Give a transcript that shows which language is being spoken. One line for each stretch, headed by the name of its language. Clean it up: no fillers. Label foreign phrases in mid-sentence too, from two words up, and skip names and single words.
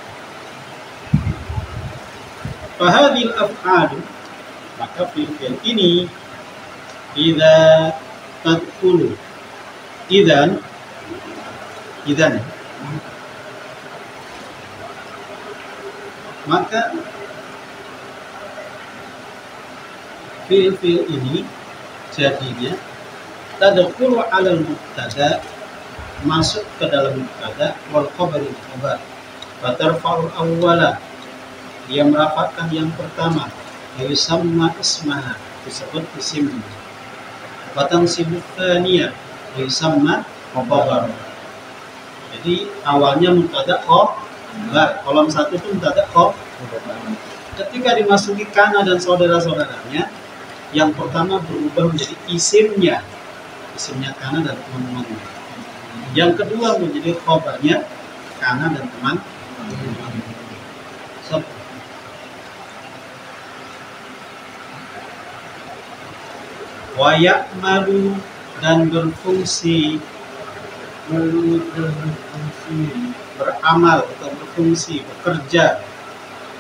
Arabic: فهذه الأفعال,
Indonesian: maka fi'il ini
Arabic: إذا تدخل، إذن maka
Indonesian: fi'il ini jadinya
Arabic: تدخل على المبتدأ,
Indonesian: masuk ke dalam mubtada,
Arabic: والخبر خبر، وترفع أولا,
Indonesian: dia merapatkan yang pertama,
Arabic: يسمى اسمها,
Indonesian: disebut isimnya,
Arabic: وتنصب الثانية، يسمى خبر.
Indonesian: Jadi awalnya mubtada khabar, kolom satu itu mubtada khabar. Ketika dimasuki kana dan saudara-saudaranya, yang pertama berubah menjadi isimnya kana dan teman-temannya. Yang kedua menjadi khabarnya kana dan teman-teman.
Arabic: ويعمل,
Indonesian: dan berfungsi, beramal atau berfungsi, bekerja,